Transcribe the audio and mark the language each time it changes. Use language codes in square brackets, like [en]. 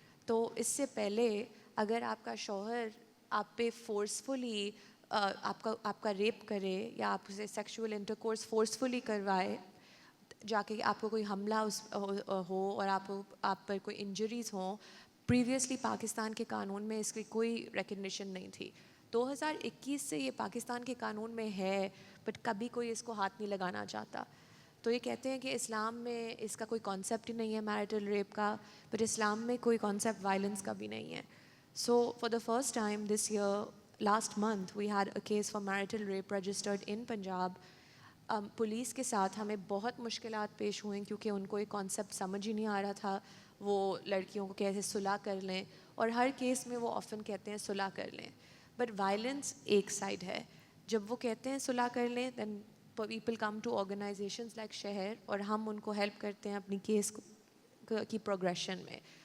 [ur] تو اس سے پہلے اگر آپ کا شوہر آپ پہ فورسفلی آپ کا ریپ کرے یا آپ سے سیکشول انٹرکورس فورسفلی کروائے, جا کے آپ کو کوئی حملہ ہو اور آپ پر کوئی انجریز ہوں, پریویسلی پاکستان کے قانون میں اس کی کوئی ریکگنیشن نہیں تھی. 2021 سے یہ پاکستان کے قانون میں ہے, بٹ کبھی کوئی اس کو ہاتھ نہیں لگانا چاہتا. تو یہ کہتے ہیں کہ اسلام میں اس کا کوئی کانسیپٹ ہی نہیں ہے میرٹل ریپ کا, بٹ اسلام میں کوئی کانسیپٹ وائلنس کا بھی نہیں ہے. [en] So for the first time this year, last month, we had a case for marital rape registered in Punjab. [ur] Police کے ساتھ ہمیں بہت مشکلات پیش ہوئیں کیونکہ ان کو ایک کانسیپٹ سمجھ ہی نہیں آ رہا تھا وہ لڑکیوں کو کیسے صلح کر لیں, اور ہر کیس میں وہ آفن کہتے ہیں صلح کر لیں, بٹ وائلنس ایک سائڈ ہے. جب وہ کہتے ہیں صلح کر لیں, [en] then people come to organizations like شہر, [ur] اور ہم ان کو ہیلپ کرتے ہیں اپنی کیس کی پروگریشن میں.